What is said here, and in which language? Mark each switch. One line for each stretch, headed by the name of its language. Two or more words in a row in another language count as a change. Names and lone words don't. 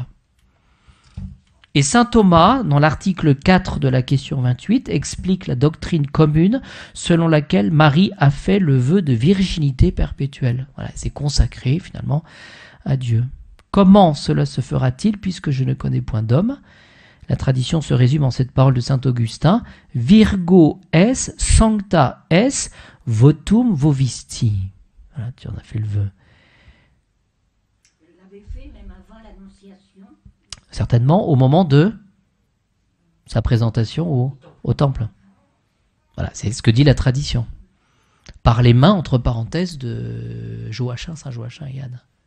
French: Et saint Thomas, dans l'article 4 de la question 28, explique la doctrine commune selon laquelle Marie a fait le vœu de virginité perpétuelle. Voilà, c'est consacré finalement à Dieu. Comment cela se fera-t-il puisque je ne connais point d'homme? La tradition se résume en cette parole de saint Augustin:
Latin: Virgo es sancta es votum vovisti.
French: Voilà, tu en as fait le vœu. Certainement au moment de sa présentation au temple. Voilà, c'est ce que dit la tradition. Par les mains, entre parenthèses, de Joachim, saint Joachim et Anne.